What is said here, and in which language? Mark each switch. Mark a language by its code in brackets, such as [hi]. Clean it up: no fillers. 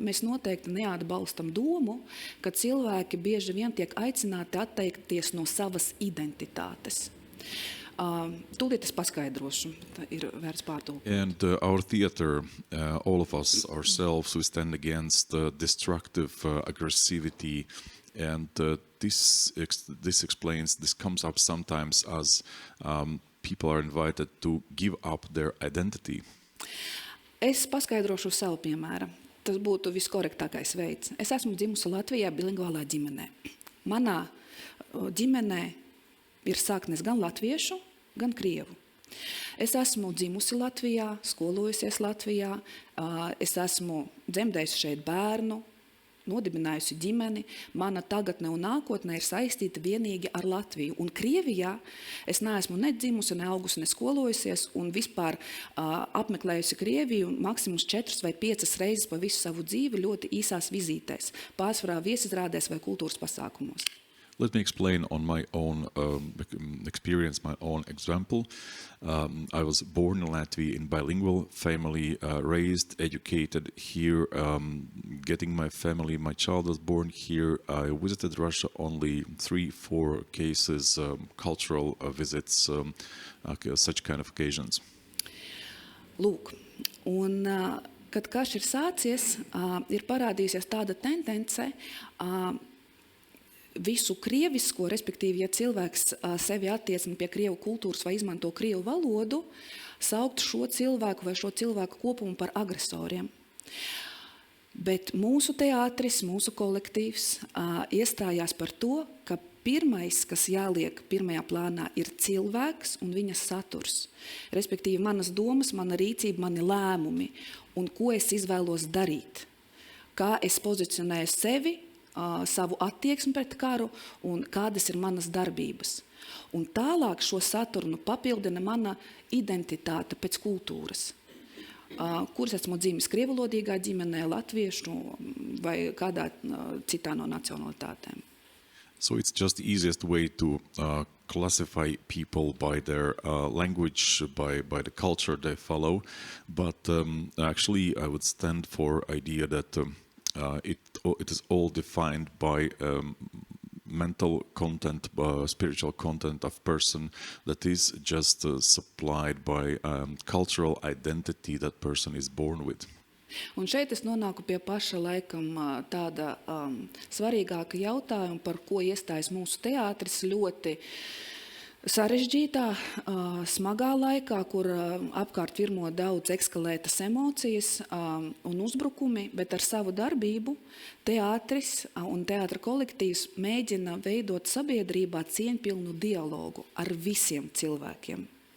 [lv] Mēs noteikti neatbalstam domu, ka cilvēki bieži vien tiek aicināti atteikties no savas identitātes. Tūlīt es paskaidrošu, tā ir vērts pārtulkot. [en] And our theater, all of us ourselves, we stand against destructive aggressivity, and this explains, this comes up sometimes as people are invited to give up their identity. [lv] Es paskaidrošu savu piemēru. Tas būtu viskorektākais veids. Es esmu dzimusi Latvijā bilingvālā ģimenē. Manā ģimenē ir saknes gan latviešu, gan krievu. Es esmu dzimusi Latvijā, skolojusies Latvijā, es esmu dzemdējusi šeit bērnu, nodibinājusi ģimeni, mana tagadne un nākotne ir saistīta vienīgi ar Latviju. Un Krievijā es neesmu ne dzimusi, ne augusi, ne skolojusies un vispār apmeklējusi Krieviju maksimums 4 vai 5 reizes pa visu savu dzīvi ļoti īsās vizītēs, pārsvarā viesizrādēs vai kultūras pasākumos. [en] Let me explain on my own experience, my own example. I was born in Latvia in bilingual family, raised, educated here, getting my family, my child was born here. I visited Russia only 3-4 cases, cultural visits, such kind of occasions. [lv] Lūk, un kad karš ir sācies, ir parādījusies tāda tendence, visu krievisko, respektīvi, ja cilvēks sevi attiecina pie krievu kultūras vai izmanto krievu valodu, saukt šo cilvēku vai šo cilvēku kopumu par agresoriem. Bet mūsu teātris, mūsu kolektīvs iestājās par to, ka pirmais, kas jāliek pirmajā plānā, ir cilvēks un viņa saturs. Respektīvi, manas domas, mana rīcība, mani lēmumi un ko es izvēlos darīt. Kā es pozicionēju sevi, savu attieksmi pret karu un kādas ir manas darbības. Un tālāk šo saturu papildina mana identitāte pēc kultūras, kuras esmu dzimis krievulodīgā ģimenē, latviešu vai kādā citā no nacionalitātēm. [en] So it's just the easiest way to classify people by their language, by the culture they follow. But actually I would stand for idea that it is all defined by mental content, spiritual content of person that is just supplied by cultural identity that person is born with. [lv] Un šeit es nonāku pie paša laikam tāda svarīgāka jautājuma, par ko iestājas mūsu teātris ļoti sarežģītā, smagā laikā, kur apkārt virmo daudz ekskalētas emocijas un uzbrukumi, bet ar savu darbību teātris un teātra kolektīvs mēģina veidot sabiedrībā cieņpilnu dialogu ar visiem cilvēkiem.